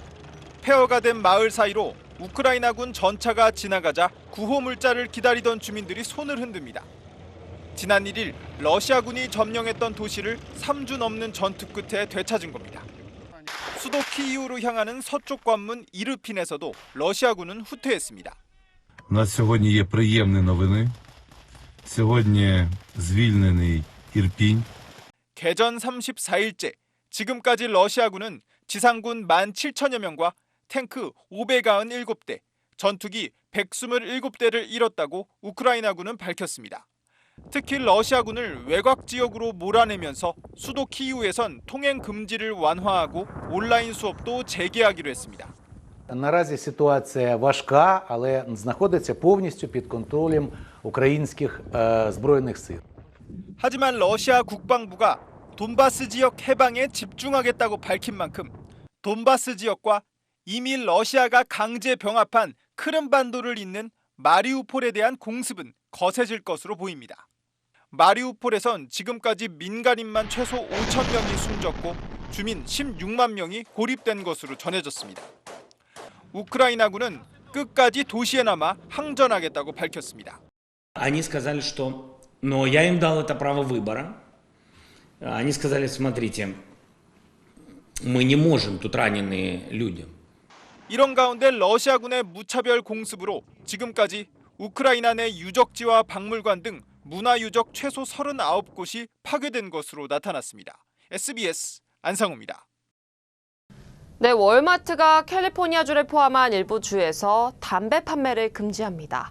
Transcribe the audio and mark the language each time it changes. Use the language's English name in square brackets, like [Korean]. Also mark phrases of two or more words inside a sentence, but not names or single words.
[Korean] 폐허가 된 마을 사이로 우크라이나군 전차가 지나가자 구호 물자를 기다리던 주민들이 손을 흔듭니다. 지난 1일 러시아군이 점령했던 도시를 3주 넘는 전투 끝에 되찾은 겁니다. 수도 키이우로 향하는 서쪽 관문 이르핀에서도 러시아군은 후퇴했습니다. [Ukrainian] У нас сьогодні є приємні новини. сьогодні звільнений Ірпінь. [Korean] 개전 34일째 지금까지 러시아군은 지상군 17,000여 명과 탱크 597대, 전투기 127대를 잃었다고 우크라이나군은 밝혔습니다. 특히 러시아군을 외곽 지역으로 몰아내면서 수도 키이우에선 통행 금지를 완화하고 온라인 수업도 재개하기로 했습니다. [Ukrainian] Наразі ситуація важка, але знаходиться повністю під контролем українських збройних сил. [Korean] 하지만 러시아 국방부가 돈바스 지역 해방에 집중하겠다고 밝힌 만큼 돈바스 지역과 이미 러시아가 강제 병합한 크림반도를 잇는 마리우폴에 대한 공습은 거세질 것으로 보입니다. 마리우폴에선 지금까지 민간인만 최소 5,000명이 숨졌고 주민 16만 명이 고립된 것으로 전해졌습니다. 우크라이나군은 끝까지 도시에 남아 항전하겠다고 밝혔습니다. [Russian] Они сказали, что, но я им дал это право выбора. Они сказали, смотрите, мы не можем, тут раненые люди. [Korean] 이런 가운데 러시아군의 무차별 공습으로 지금까지 우크라이나 내 유적지와 박물관 등 문화유적 최소 39곳이 파괴된 것으로 나타났습니다. SBS 안상우입니다. 네, 월마트가 캘리포니아주를 포함한 일부 주에서 담배 판매를 금지합니다.